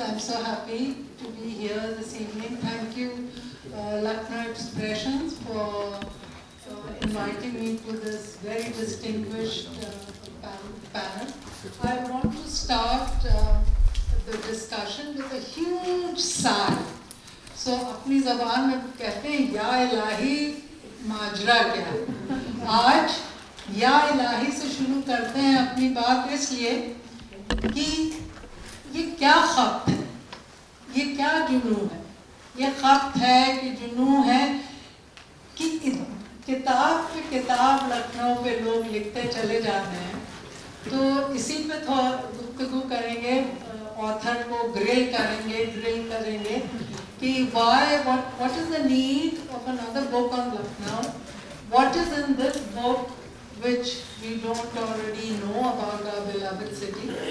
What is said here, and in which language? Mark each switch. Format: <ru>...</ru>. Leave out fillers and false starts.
<en>I'm so happy to be here this evening. Thank you, Lucknow Expressions, for inviting me to this very distinguished panel. I want to start the discussion with a huge sigh.</en> <hi>So, अपनी ज़बान में कहते हैं या इलाही माजरा क्या। आज या इलाही से शुरू करते हैं अपनी बात इसलिए कि ये क्या खत है, ये क्या जुनू है। ये खत है कि जुनू है कि किताब पे किताब लखनऊ पे लोग लिखते चले जाते हैं। तो इसी पे थोड़ा गुफ्तगू करेंगे, ऑथर को ड्रिल करेंगे कि</hi> <en>what is the need of another book on Lucknow? What is in this book which we don't already know about our beloved city?</en>